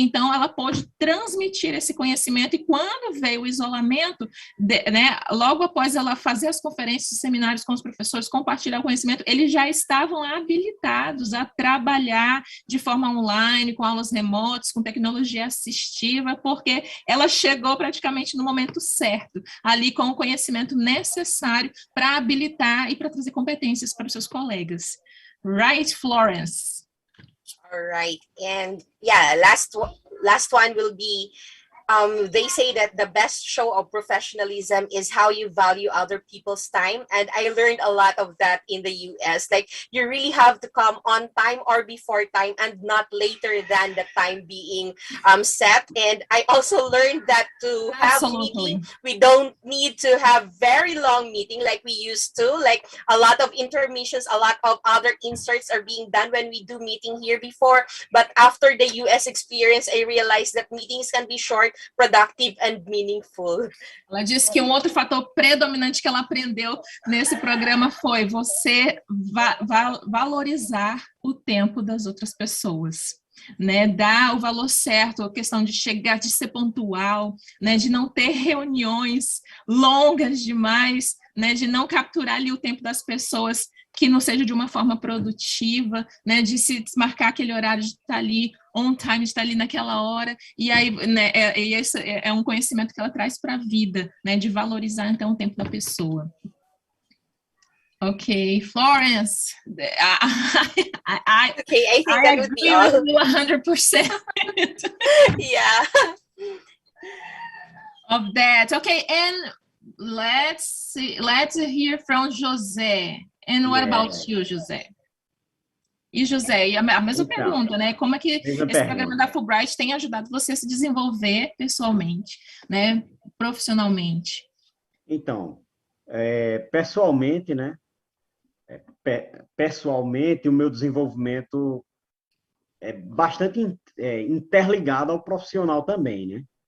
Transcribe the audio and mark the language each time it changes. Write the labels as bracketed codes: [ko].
[pt] Então, ela pôde transmitir esse conhecimento, e quando veio o isolamento, né, logo após ela fazer as conferências, seminários com os professores, compartilhar o conhecimento, eles já estavam habilitados a trabalhar de forma online, com aulas remotas, com tecnologia assistiva, porque ela chegou praticamente no momento certo, ali com o conhecimento necessário para habilitar e para trazer competências para os seus colegas. [en] Right, Florence? All right. And yeah, last one will be, they say that the best show of professionalism is how you value other people's time. And I learned a lot of that in the US. Like, you really have to come on time or before time and not later than the time being set. And I also learned that to have meeting, we don't need to have very long meeting like we used to. Like, a lot of intermissions, a lot of other inserts are being done when we do meeting here before. But after the US experience, I realized that meetings can be short, productive and meaningful. Ela disse que um outro fator predominante que ela aprendeu nesse programa foi você valorizar o tempo das outras pessoas, né, dar o valor certo, a questão de chegar, de ser pontual, né, de não ter reuniões longas demais, né, de não capturar ali o tempo das pessoas que não seja de uma forma produtiva, né, de se desmarcar aquele horário de estar ali on time, de estar ali naquela hora, e aí, né, esse é um conhecimento que ela traz para a vida, né, de valorizar, então, o tempo da pessoa. Ok, Florence. Okay, I think that would be all. 100%. Yeah. of that. Okay, and let's hear from José. And what about you, José? [pt] E, José, e a mesma pergunta, né? Como é que esse programa da Fulbright tem ajudado você a se desenvolver pessoalmente, né? Profissionalmente? Então, pessoalmente, né? Pessoalmente, o meu desenvolvimento é bastante interligado ao profissional também, né?